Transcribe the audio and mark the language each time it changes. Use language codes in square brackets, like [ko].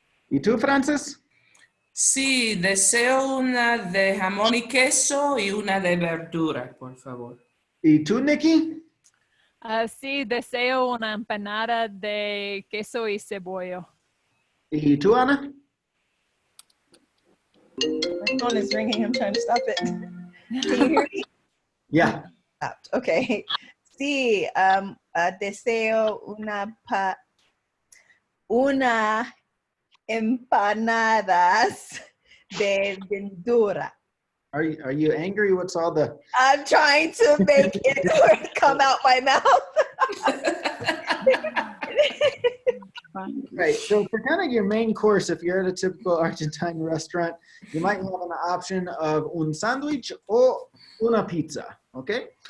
[es] ¿Y tú, Francis? Sí, deseo una de jamón y queso y una de verdura, por favor. ¿Y tú, Nikki? Sí, deseo una empanada de queso y cebolla. ¿Y tú, Ana? [en] My phone is ringing. I'm trying to stop it. Can you hear me? Yeah. Stopped. Okay. [es] Sí, deseo una empanadas de verdura. [en] Are you angry? What's all the... I'm trying to make it come out my mouth. Right, so for kind of your main course, if you're at a typical Argentine restaurant, you might have an option of un sándwich or una pizza, okay?